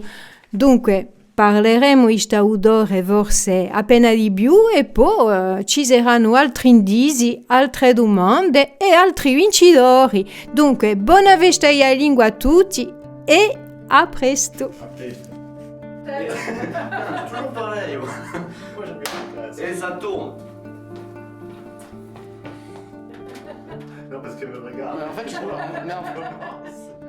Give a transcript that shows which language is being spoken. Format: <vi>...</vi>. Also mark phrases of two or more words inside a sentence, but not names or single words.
<it>Dunque, parleremo di staudore forse appena di più e poi ci saranno altri indizi, altre domande e altri vincitori. Dunque, buona festa alla lingua a tutti e a presto. A presto.</it> <fr>Toujours pareil. Moi j'aime bien. Et ça tourne. Non, parce qu'elle me regarde. Mais en fait, je... non.</fr>